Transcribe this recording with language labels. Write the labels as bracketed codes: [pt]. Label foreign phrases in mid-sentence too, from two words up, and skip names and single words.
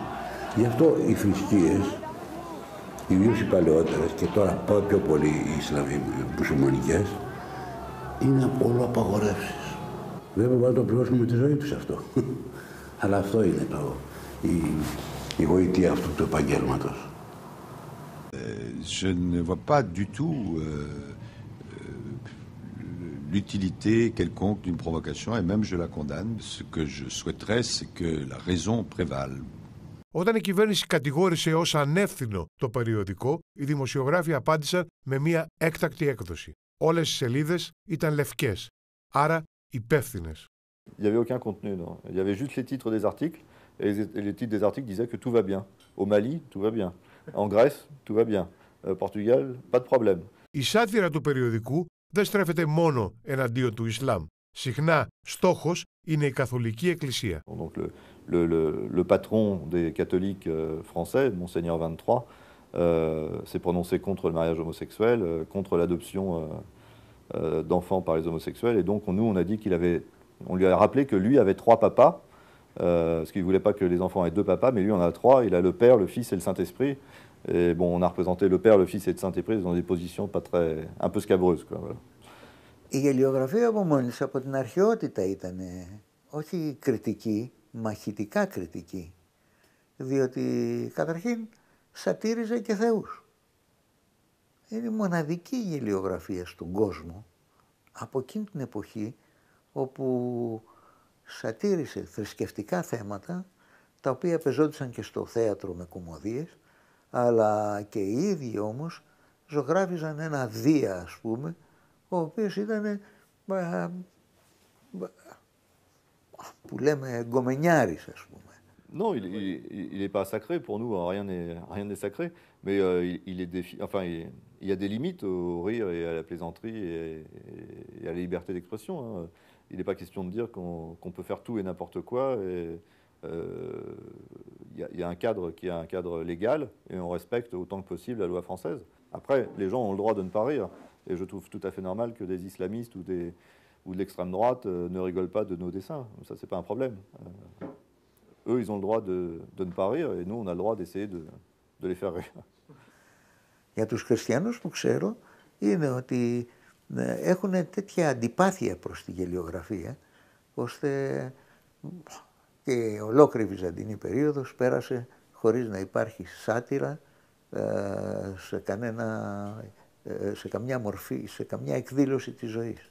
[el] Γι' αυτό οι θρησκείες, ιδίως οι παλαιότερες και τώρα πιο πολύ οι μουσουλμανικές, είναι από όλο απαγορεύσεις. Βέβαια θα το πληρώσουμε με τη ζωή τους αυτό. Αλλά αυτό είναι η γοητεία αυτού του επαγγέλματος. [fr] Je ne vois pas du tout l'utilité quelconque d'une provocation et même je la condamne. Ce que je souhaiterais, c'est que la raison prévale. [el] Όταν η κυβέρνηση κατηγόρησε ως ανεύθυνο το περιοδικό, οι δημοσιογράφοι απάντησαν με μια έκτακτη έκδοση. Όλες οι σελίδες ήταν λευκές, άρα υπεύθυνες. [fr] Il n'y avait aucun contenu, non. Il y avait juste les titres des articles, et les titres des articles disaient que tout va bien. Au Mali, tout va bien. En Grèce, tout va bien. Portugal, pas de problème. [el] Η σάτυρα του περιοδικού δεν στρέφεται μόνο εναντίον του Ισλάμ. Συχνά στόχος είναι η Καθολική Εκκλησία. [fr] Donc le patron des catholiques français, Monseigneur 23, s'est prononcé contre le mariage homosexuel, contre l'adoption d'enfants par les homosexuels, et donc nous on a dit on lui a rappelé que lui avait 3 papas, parce qu'il ne voulait pas que les enfants aient 2 papas, mais lui en a 3, il a le Père, le Fils et le Saint-Esprit. Et bon, on a représenté le Père, le Fils et le Saint-Esprit dans des positions pas très, un peu scabreuses, quoi, voilà. [el] Η γελιογραφία από μόνη της από την αρχαιότητα ήταν όχι κριτική, μαχητικά κριτική. Διότι καταρχήν σατήριζε και θεούς. Είναι η μοναδική γελιογραφία στον κόσμο από εκείνη την εποχή όπου σατήρισε θρησκευτικά θέματα τα οποία πεζόντουσαν και στο θέατρο με κωμωδίες, αλλά και οι ίδιοι όμως ζωγράφιζαν ένα Δία, ας πούμε, ο οποίος ήταν που λέμε γκομενιάρης, ας πούμε. [fr] Non, il n'est pas sacré pour nous, rien n'est sacré, mais il y a des limites au rire et à la plaisanterie et à la liberté d'expression. Hein. Il n'est pas question de dire qu'on peut faire tout et n'importe quoi. Il y a un cadre qui est un cadre légal et on respecte autant que possible la loi française. Après, les gens ont le droit de ne pas rire et je trouve tout à fait normal que des islamistes ou de l'extrême droite ne rigolent pas de nos dessins. Ça, c'est pas un problème. Eux, ils ont le droit de ne pas rire et nous, on a le droit d'essayer de les faire rire. [el] Για τους χριστιανούς που ξέρω είναι ότι έχουν τέτοια αντιπάθεια προς τη γελιογραφία, ώστε και ολόκληρη η Βυζαντινή περίοδος πέρασε χωρίς να υπάρχει σάτυρα σε καμιά μορφή, σε καμιά εκδήλωση της ζωής.